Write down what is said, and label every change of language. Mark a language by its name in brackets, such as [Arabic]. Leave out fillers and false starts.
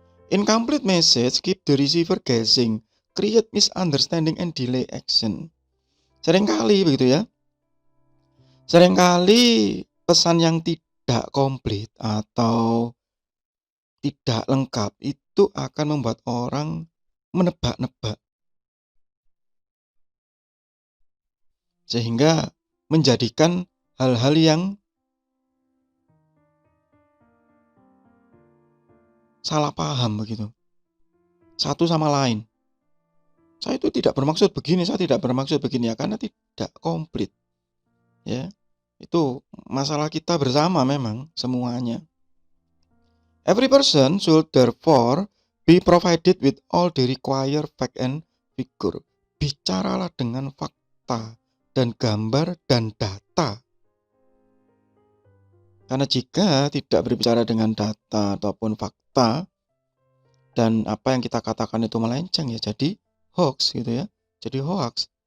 [English] Incomplete message keep the receiver guessing, create misunderstanding and delay action. [Indonesian] Seringkali begitu Seringkali pesan yang tidak komplit atau tidak lengkap itu akan membuat orang menebak-nebak. Sehingga menjadikan hal-hal yang salah paham begitu. Satu sama lain. Saya itu tidak bermaksud begini, saya tidak bermaksud begini karena tidak komplit. Itu masalah kita bersama memang semuanya. [English] Every person should therefore be provided with all the required fact and figure. [Indonesian] Bicaralah dengan fakta dan gambar dan data. Karena jika tidak berbicara dengan data ataupun fakta dan apa yang kita katakan itu melenceng jadi hoax Jadi hoax.